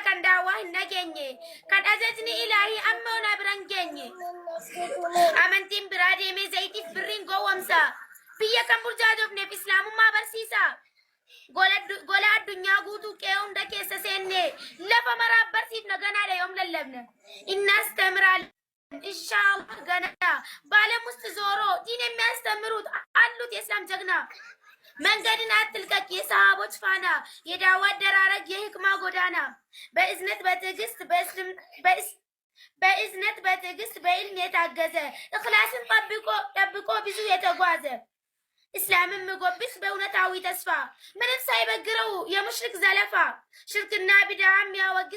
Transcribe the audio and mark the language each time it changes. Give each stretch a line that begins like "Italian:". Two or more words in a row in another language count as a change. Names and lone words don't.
Oromo: kan daawwaa hin nageenye kan ajajni ilaahii amma onaa biran geenye amantiin biraa deemee zayitiif birriin gowwamsa biyya kan burjaajofneef islaamummaa barsiisa gola addunyaa guutuu qe'ee hunda keessa seenne lafa maraaf barsiifna ganaadha yoom lallabna innaas tamiraal
Amharic: ኢንሻአላህ ገና በዓለም ውስጥ ዞሮ ዲን የሚያስተምሩት አሉት የእስላም ጀግና። መንገድን አትልቀቅ የሰሃቦች ፋና፣ የዳዋ አደራረግ የህክማ ጎዳና። በእዝነት በትዕግስት በኢልም የታገዘ እኽላስን ጠብቆ ብዙ የተጓዘ እስላምን ምጎብስ በእውነታዊ ተስፋ ምንም ሳይበግረው የሙሽሪክ ዘለፋ ሽርክና ቢድዓ የሚያወግስ